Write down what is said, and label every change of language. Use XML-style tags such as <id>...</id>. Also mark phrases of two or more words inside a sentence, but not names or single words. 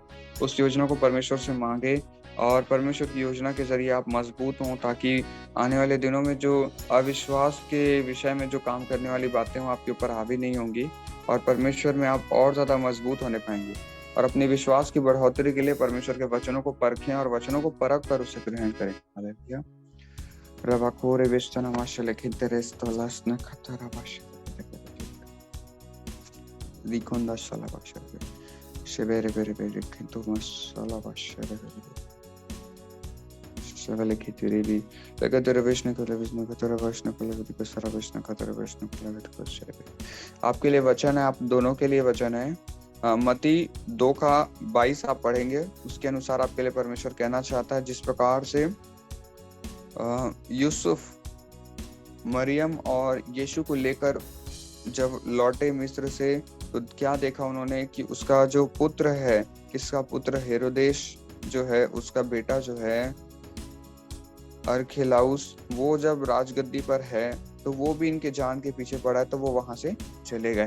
<hi>उस योजना को परमेश्वर से मांगे और परमेश्वर की योजना के जरिए आप मजबूत हों, ताकि आने वाले दिनों में जो अविश्वास के विषय में जो काम करने वाली बातें हों आपके ऊपर हावी नहीं होंगी, और परमेश्वर में आप और ज्यादा मजबूत होने पाएंगे। और अपने विश्वास की बढ़ोतरी के लिए परमेश्वर के वचनों को परखें और वचनों को परख कर उसे ग्रहण करें। हालेलुया। रबाकोरे वेस्टना माशले खिदरेस तोलासना खतरा बाश लिखोंदा शाला बाशरे शेबेरे बेरे बेरे खिंतो मशाला बाशरे शेबेले खितिरेबी लगतरे विष्णु को विष्णु को तेरा विष्णु को लवित को सारा विष्णु का तेरा विष्णु को लवित को शेबे। आपके लिए वचन है, आप दोनों के लिए वचन है। मती 2:22 आप पढ़ेंगे, उसके अनुसार आपके लिए परमेश्वर कहना चाहता है, जिस प्रकार से यूसुफ मरियम और यीशु को लेकर जब लौटे मिस्र से, तो क्या देखा उन्होंने कि उसका जो पुत्र है, किसका पुत्र, हेरोदेश जो है, उसका बेटा जो है अरखेलाउस, वो जब राजगद्दी पर है तो वो भी इनके जान के पीछे पड़ा है, तो वो वहां से चले गए।</hi>